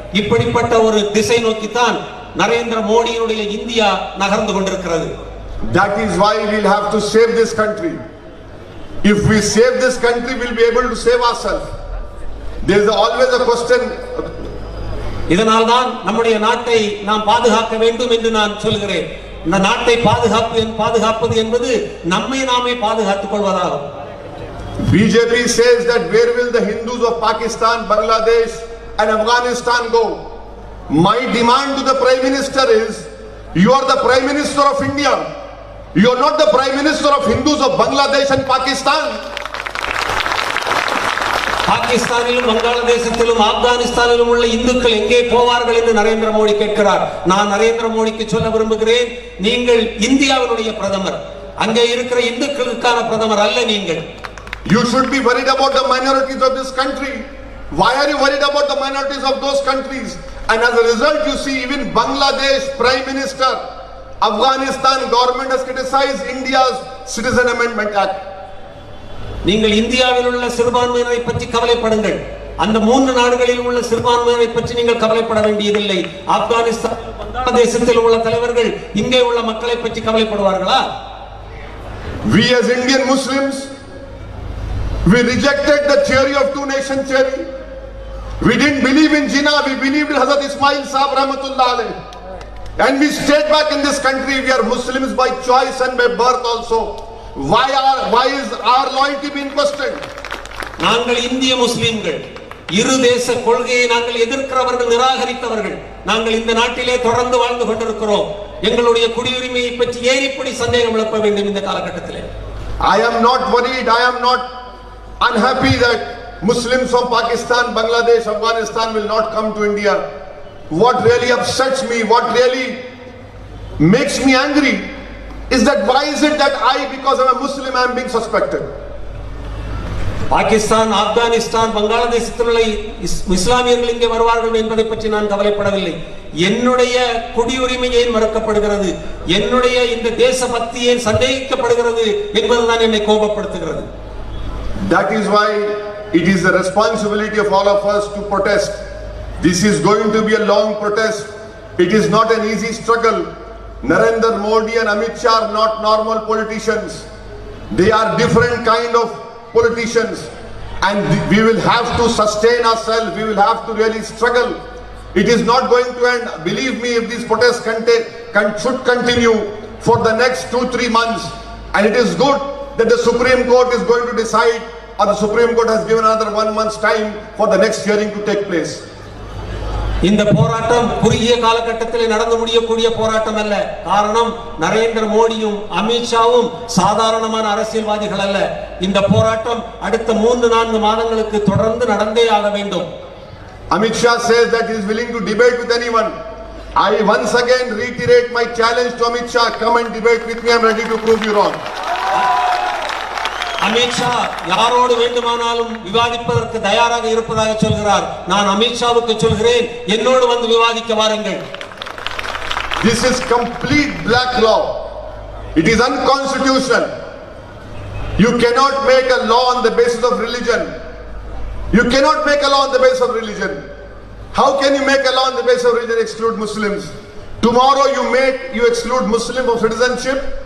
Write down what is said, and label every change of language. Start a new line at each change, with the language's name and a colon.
Tamil: இப்படிப்பட்ட ஒரு திசை நோக்கித்தான் நரேந்திர மோடியினுடைய இந்தியா நகர்ந்து கொண்டிருக்கிறது.
English: That is why we'll have to save this country. If we save this country, we'll be able to save ourselves. There is always a question.
Tamil: இதனால்தான் நம்முடைய நாட்டை நாம் பாதுகாக்க வேண்டும் என்று நான் சொல்கிறேன். இந்த நாட்டை பாதுகாப்பது என்பது நம்மை நாமே பாதுகாத்துக் கொள்வதாகும்.
English: BJP says that where will the Hindus of Pakistan, Bangladesh and Afghanistan go? My demand to the Prime Minister is, you are the Prime Minister of India. You are not the Prime Minister of Hindus of Bangladesh and Pakistan.
Tamil: பாகிஸ்தானிலும் வங்காளதேசத்திலும் ஆப்கானிஸ்தானிலும் உள்ள இந்துக்கள் எங்கே போவார்கள் என்று நரேந்திர மோடி கேட்கிறார். நான் நரேந்திர மோடிக்கு சொல்ல விரும்புகிறேன், நீங்கள் இந்தியாவினுடைய பிரதமர், அங்கே இருக்கிற இந்துக்களுக்கான பிரதமர் அல்ல நீங்கள்.
English: You should be worried about the minorities of this country. Why are you worried about the minorities of those countries? And as a result, you see even Bangladesh Prime Minister, Afghanistan government has criticized India's Citizen Amendment Act.
Tamil: நீங்கள் இந்தியாவில் உள்ள சிறுபான்மையினரை பற்றி கவலைப்படுங்கள். அந்த 3 நாடுகளில் உள்ள சிறுபான்மையினரை பற்றி நீங்கள் கவலைப்பட வேண்டியதில்லை. ஆப்கானிஸ்தான் வங்காளதேசத்தில் உள்ள தலைவர்கள் இங்கே உள்ள மக்களை பற்றி கவலைப்படுவார்களா?
English: We as Indian Muslims, we rejected the theory of two nation theory. We didn't believe in Jinnah, we believed in Hazrat Ismail Sahib Rahmatullah Alayh. And we stayed back in this country. We are Muslims by choice and by birth also. Why is our loyalty being questioned?
Tamil: நாங்கள் இந்திய முஸ்லிம்கள், இரு தேச கொள்கையை நாங்கள் எதிர்க்கிறவர்கள், நிராகரித்தவர்கள். நாங்கள் இந்த நாட்டிலே தொடர்ந்து வாழ்ந்து கொண்டிருக்கிறோம். எங்களுடைய குடியுரிமையை பற்றி ஏன் இப்படி சந்தேகம் எழுப்ப வேண்டும் இந்த காலகட்டத்திலே?
English: I am not worried, I am not unhappy that Muslims from Pakistan, Bangladesh, Afghanistan will not come to India. What really upsets me, what really makes me angry is that why is it that because I'm a Muslim, I am being suspected?
Tamil: Pakistan, Afghanistan, வங்காளதேசத்தில் உள்ள இஸ்லாமியர்கள் இங்கே வருவார்கள் என்பதை பற்றி நான் கவலைப்படவில்லை. என்னுடைய குடியுரிமை ஏன் மறுக்கப்படுகிறது, என்னுடைய இந்த தேசபக்தி ஏன் சந்தேகிக்கப்படுகிறது என்பதுதான் என்னை கோபப்படுத்துகிறது.
English: That is why it is the responsibility of all of us to protest. This is going to be a long protest. It is not an easy struggle. Narendra Modi and Amit Shah are not normal politicians. They are different kind of politicians, and we will have to sustain ourselves. We will have to really struggle. It is not going to end. Believe me, if these protests should continue for the next 2-3 months, and it is good that the Supreme Court is going to decide, or the Supreme Court has given another 1 month's time for the next hearing to take place.
Tamil: இந்த போராட்டம் குறுகிய காலகட்டத்தில் நடந்து முடியக்கூடிய போராட்டம் அல்ல. காரணம், நரேந்திர மோடியும் அமித்ஷாவும் சாதாரணமான அரசியல்வாதிகள் அல்ல. இந்த போராட்டம் அடுத்த 3-4 மாதங்களுக்கு தொடர்ந்து நடந்தே ஆக வேண்டும்.
English: Amit Shah says that he is willing to debate with anyone. I once again reiterate my challenge to Amit Shah, come and debate with me, I am ready to prove you wrong.
Tamil: Amit Shah யாரோடு வேண்டுமானாலும் விவாதிப்பதற்கு தயாராக இருப்பதாக சொல்கிறார். நான் அமித்ஷாவுக்கு சொல்கிறேன், என்னோடு வந்து விவாதிக்க வாருங்கள்.
English: This is complete black law. It is unconstitutional. You cannot make a law on the basis of religion. You cannot make a law on the basis of religion. How can you make a law on the basis of religion, exclude Muslims? Tomorrow you exclude Muslim of citizenship.